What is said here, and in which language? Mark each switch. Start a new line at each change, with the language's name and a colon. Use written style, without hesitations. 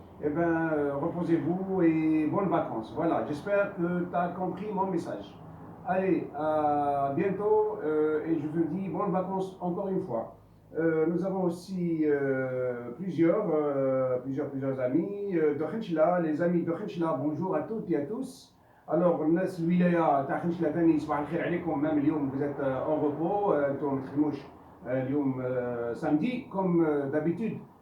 French: Eh bien, reposez-vous et bonnes vacances. Voilà, j'espère que tu as compris mon message. Allez, à bientôt et je vous dis bonnes vacances encore une fois. Nous avons aussi plusieurs amis de Khenchla, les amis de Khenchla, bonjour à toutes et à tous. Alors,
Arabic: الناس الولاية تاع خنشلا ثاني صباح الخير عليكم.
French: même
Arabic: اليوم
French: vous êtes en repos,
Arabic: انتم ما تخدموش اليوم
French: samedi comme d'habitude.